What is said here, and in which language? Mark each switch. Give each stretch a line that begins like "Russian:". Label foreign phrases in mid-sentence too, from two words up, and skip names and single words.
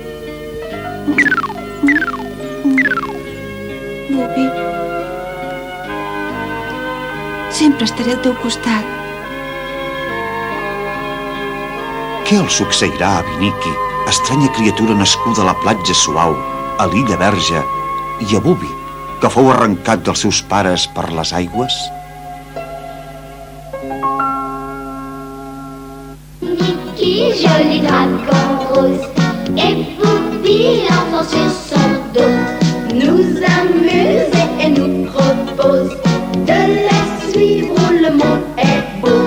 Catalan: Bubi, sempre estaré al teu costat. Què els succeirà a Viniqui, estranya criatura nascuda a la platja suau, a l'illa Verge, i a Bubi, que fou arrencat dels seus pares per les aigües?
French: Niki, joli dragon rose, et Bubi, l'enfant sur son dos, nous amuse et nous propose de la suivre où le monde est beau.